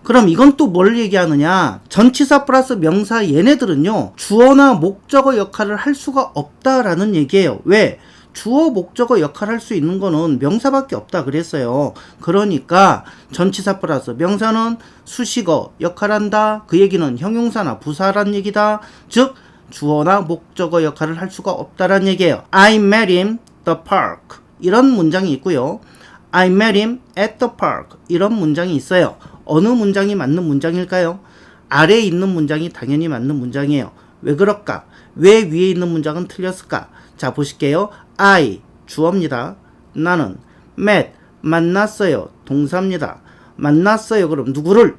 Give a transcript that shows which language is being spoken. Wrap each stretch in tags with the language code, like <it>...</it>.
<ko>그럼 이건 또 뭘 얘기하느냐? 전치사 플러스 명사 얘네들은요, 주어나 목적어 역할을 할 수가 없다라는 얘기예요. 왜? 주어 목적어 역할을 할 수 있는 거는 명사밖에 없다 그랬어요. 그러니까 전치사 플러스 명사는 수식어 역할한다. 그 얘기는 형용사나 부사란 얘기다. 즉 주어나 목적어 역할을 할 수가 없다란 얘기예요.</ko> <en>I met him the park,</en> <ko>이런 문장이 있고요.</ko> <en>I met him at the park,</en> <ko>이런 문장이 있어요. 어느 문장이 맞는 문장일까요? 아래에 있는 문장이 당연히 맞는 문장이에요. 왜 그럴까? 왜 위에 있는 문장은 틀렸을까? 자, 보실게요. I, 주어입니다. 나는 met, 만났어요. 동사입니다. 만났어요. 그럼 누구를?</ko>